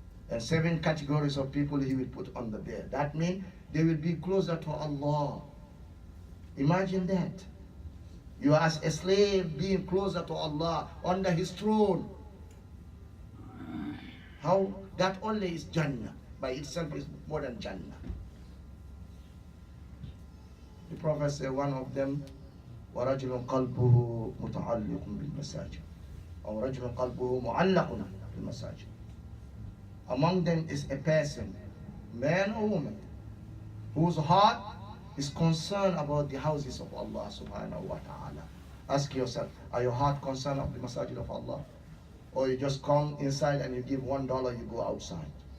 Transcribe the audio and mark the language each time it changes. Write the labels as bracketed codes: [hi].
[en] And 7 categories of people He will put under there. That means they will be closer to Allah. Imagine that. You are as a slave being closer to Allah, under His throne. How that only is Jannah. By itself is more than Jannah. The Prophet said one of them, [ar] وَرَجُلٌ قَلْبُهُ مُتَعَلِّقٌ بِالْمَسَاجِدِ [en] or [ar] رَجُلٌ قَلْبُهُ مُعَلَّقٌ بِالْمَسَاجِدِ. [en] Among them is a person, man or woman, whose heart is concerned about the houses of Allah subhanahu wa ta'ala. Ask yourself, are your heart concerned of the masajid of Allah? Or you just come inside and you give $1, you go outside?